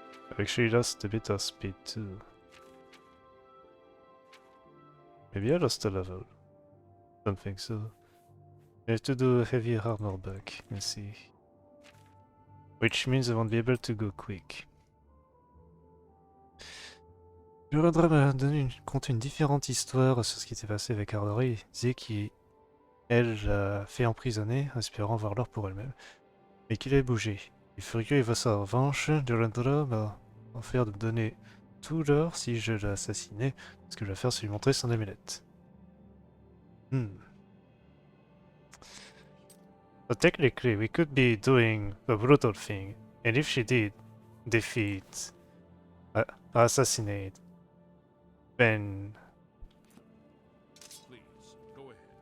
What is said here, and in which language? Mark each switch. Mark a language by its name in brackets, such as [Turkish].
[English] I've actually lost a bit of speed too. Maybe I lost a level. Don't think so. I have to do a heavy armor back, let's see. Which means I won't be able to go quick. [French] Jorundr compte une différente histoire sur ce qui s'est passé avec Arnora. Il disait qu'elle l'a fait emprisonner, espérant voir l'or pour elle-même, mais qu'il avait bougé. Il est furieux et veut sa revanche. Jorundr m'a offert de me donner tout l'or si je l'assassinais. Ce que je vais faire, c'est lui montrer son amulette. [English] So technically, we could be doing the brutal thing, and if she did defeat, assassinate, then Please, go ahead.